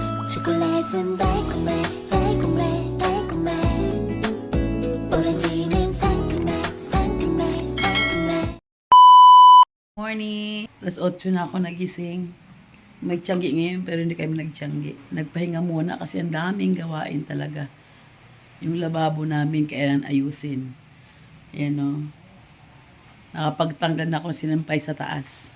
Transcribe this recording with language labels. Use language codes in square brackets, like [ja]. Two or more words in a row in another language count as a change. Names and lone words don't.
[ko] 초콜릿은 달콤해 달콤해 달콤해 오렌지는 상큼해 상큼해 상큼해. [tl] Morning! Alas 8 na ako nagising. May tiyanggi ngayon pero hindi kami nagtiyanggi. Nagpahinga muna kasi ang daming gawain talaga. Yung lababo namin kailangan ayusin. Yan o. Nakapagtanggal na ako ng sinampay sa taas.